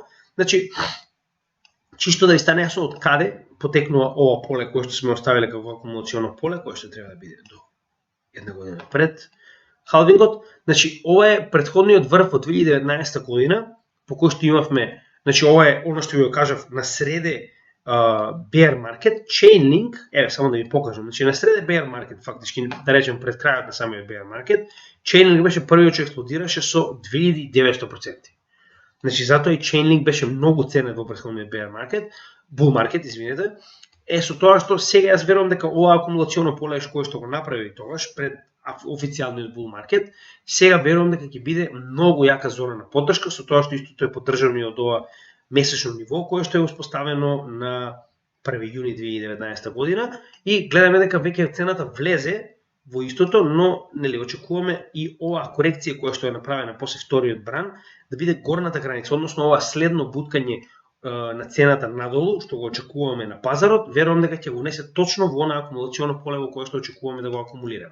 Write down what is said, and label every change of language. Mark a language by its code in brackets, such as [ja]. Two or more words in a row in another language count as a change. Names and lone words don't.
[mk] Значи, чисто да ви стане јасно од каде потекнува ова поле кое што сме оставиле како акумулационо поле, кое што треба да биде до една година пред халвингот. Значи, ова е претходниот врв од 2019 година, по кој што имавме, значи ова е оно што ви го кажав на среде [en] bear market, [mk] Chainlink, еве само да ви покажам, значи на среде [en] bear market, [mk] фактички да речем пред крајот на самиот [en] bear market, [mk] Chainlink беше првиот што експлодираше со 2900%. Значи затоа и Chainlink беше многу ценет во претходниот [en] bear market, bull market, [mk] извинете. Со тоа што сега јас верувам дека ова акумулационо поле кое што го направи тогаш пред официјалниот [en] bull market, [mk] сега верувам дека ќе биде многу јака зона на поддршка, со тоа што истото е поддржано и од ова месечно ниво кое што е успоставено на 1 јуни 2019 година и гледаме дека веќе цената влезе во истото, но нели очекуваме и оваа корекција која што е направена после вториот бран да биде горната граница, односно ова следно буткање на цената надолу што го очекуваме на пазарот, верувам дека ќе го унесе точно во она акумулационо поле во кое што очекуваме да го акумулираме.